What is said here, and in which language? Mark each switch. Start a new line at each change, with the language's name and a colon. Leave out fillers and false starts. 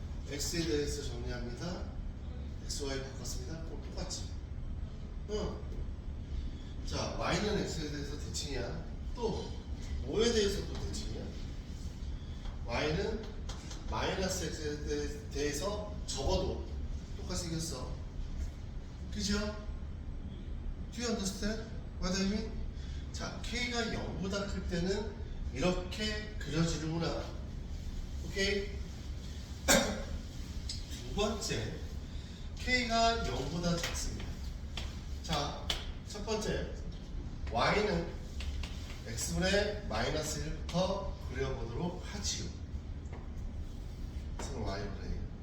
Korean: x에 대해서 정리합니다. x, y 바꿨습니다. 그럼 똑같지. 응. 자, y는 x에 대해서 대칭이야. 또 5에 대해서도 대칭이야. y는 마이너스 x에 대해서 적어도 똑같이 생겼어. 그죠?
English: Do you understand what I mean?
Korean: 자, k가 0보다 클 때는 이렇게 그려지는구나. 오케이? 두 번째, k가 0보다 작습니다. 자, 첫 번째, y는 x분의 마이너스 1부터 그려보도록 하지요. 그래서 y분의 1.